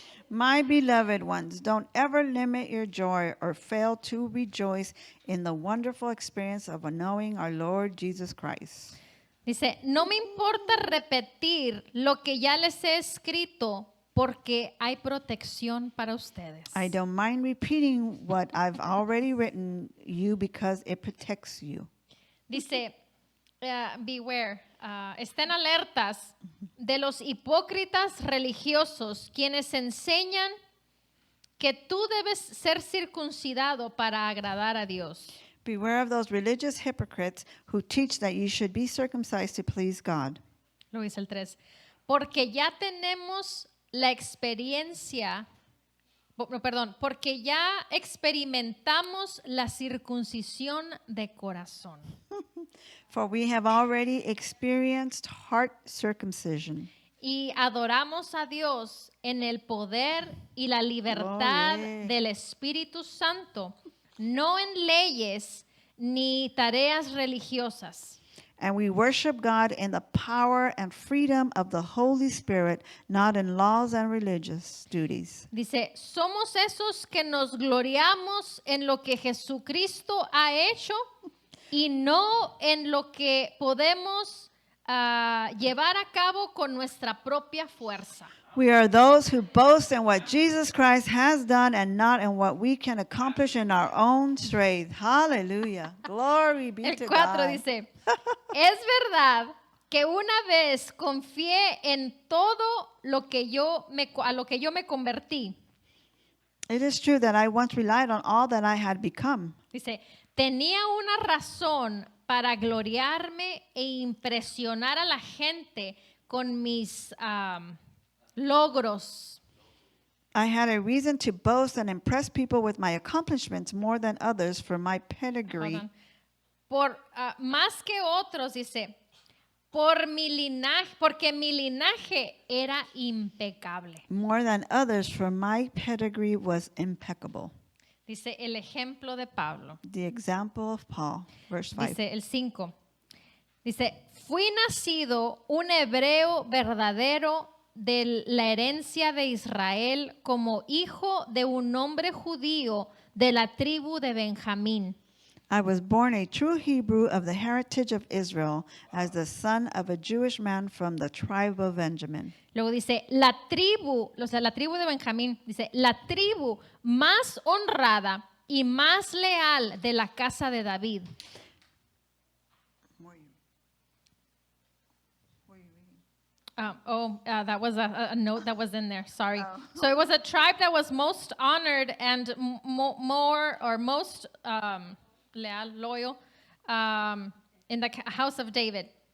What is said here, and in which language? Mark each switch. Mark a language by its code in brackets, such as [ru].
[en] My beloved ones, don't ever limit your joy or fail to rejoice in the wonderful experience of knowing our Lord Jesus Christ. [es] Dice, no me importa repetir lo que ya les he escrito porque hay protección para ustedes. [en] I don't mind repeating what I've already written you because it protects you. [es] Dice, beware, estén alertas de los hipócritas religiosos quienes enseñan que tú debes ser circuncidado para agradar a Dios. [en] Beware of those religious hypocrites who teach that you should be circumcised to please God. [es] Lo dice el 3. Porque ya tenemos la experiencia No, perdón, porque ya experimentamos la circuncisión de corazón. [en] For we have already experienced heart circumcision. [es] Y adoramos a Dios en el poder y la libertad Gloria. del Espíritu Santo, no en leyes ni tareas religiosas. [en] And we worship God in the power and freedom of the Holy Spirit, not in laws and religious duties. [es] Dice, somos esos que nos gloriamos en lo que Jesucristo ha hecho y no en lo que podemos llevar a cabo con nuestra propia fuerza. [en] We are those who boast in what Jesus Christ has done and not in what we can accomplish in our own strength. Hallelujah. Glory be [es] El [en] to [es] 4 [en] God. [es] dice, es verdad que una vez confié en todo lo que a lo que yo me convertí. [en] It is true that I once relied on all that I had become. [es] Dice, tenía una razón para gloriarme e impresionar a la gente con mis logros. [en] I had a reason to boast and impress people with my accomplishments more than others for my pedigree. Hold on. [es] Más que otros, dice, por mi linaje, porque mi linaje era impecable. [en] More than others for my pedigree was impeccable. [es] Dice el ejemplo de Pablo. [en] The example of Paul, verse 5. [es] Dice el 5. Dice, fui nacido un hebreo verdadero de la herencia de Israel como hijo de un hombre judío de la tribu de Benjamín. [en] I was born a true Hebrew of the heritage of Israel as the son of a Jewish man from the tribe of Benjamin. [es] Luego dice, la tribu de Benjamín, dice, la tribu más honrada y más leal de la casa de David. [en] That was a note that was in there. Sorry. So it was a tribe that was most honored and most leal, loyal in the house of David.